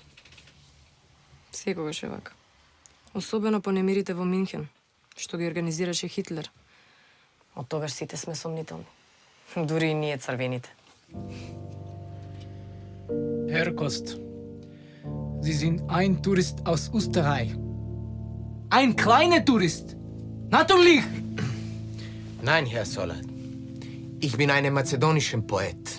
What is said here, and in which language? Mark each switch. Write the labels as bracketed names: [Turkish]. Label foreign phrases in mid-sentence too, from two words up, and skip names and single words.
[Macedonian] Секогаш е вака. Особено по немирите во Минхен, што ги организираше Хитлер. Од тогаш сите сме сомнителни. Дури и ние црвените. [German] Herr Kost, Sie sind ein Tourist aus Österreich. Ein kleiner Tourist. Natürlich. Nein, Herr Solat. Ich bin ein mazedonischer Poet.